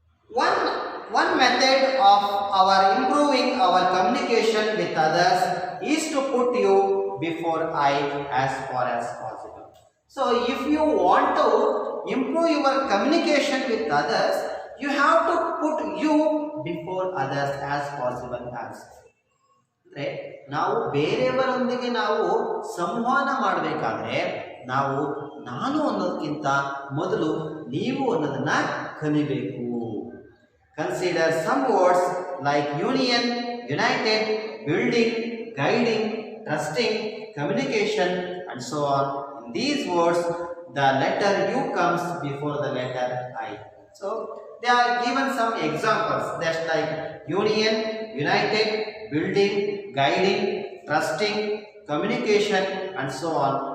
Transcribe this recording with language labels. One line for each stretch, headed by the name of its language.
English: One method of our improving our communication with others is to put you before I as far as possible. So if you want to improve your communication with others, you have to put you before others as possible as.
Kannada: ಅಂದ್ರೆ ನಾವು ಬೇರೆಯವರೊಂದಿಗೆ ನಾವು ಸಂವಹನ ಮಾಡಬೇಕಾದ್ರೆ ನಾವು ನಾನು ಅನ್ನೋದಕ್ಕಿಂತ ಮೊದಲು ನೀವು ಅನ್ನೋದನ್ನ ಕಲಿಬೇಕು.
English: Consider some words like union, united, building, guiding, trusting, communication, and so on. In these words, the letter U comes before the letter I. So, they are given some examples. That's like union, united, building, guiding, trusting, communication, and so on.